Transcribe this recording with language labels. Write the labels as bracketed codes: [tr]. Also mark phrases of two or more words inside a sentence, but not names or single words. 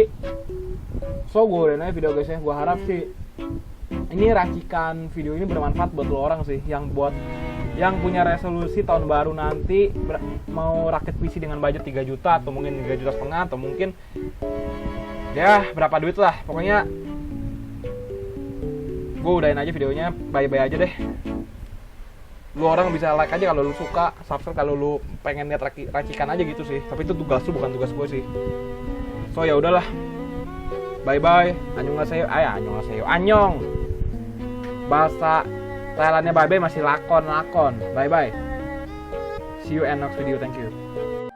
[id] So gue udah nanya video, guys ya. Gue harap sih ini racikan video ini bermanfaat buat lo orang sih, yang punya resolusi tahun baru nanti mau rakit PC dengan budget 3 juta atau mungkin 3,5 juta atau mungkin ya berapa duit lah. Pokoknya gue udahin aja videonya, bye-bye aja deh. Lu orang bisa like aja kalau lu suka, subscribe kalau lu pengen lihat racikan aja gitu sih. Tapi itu tugas lu, bukan tugas gue sih. So ya udahlah. [en] Bye bye. Annyeonghaseyo. [ko] Annyeong. [id] Bahasa Thailandnya [en] bye bye [id] masih lakon. [en] Bye bye. See you in next video. Thank you.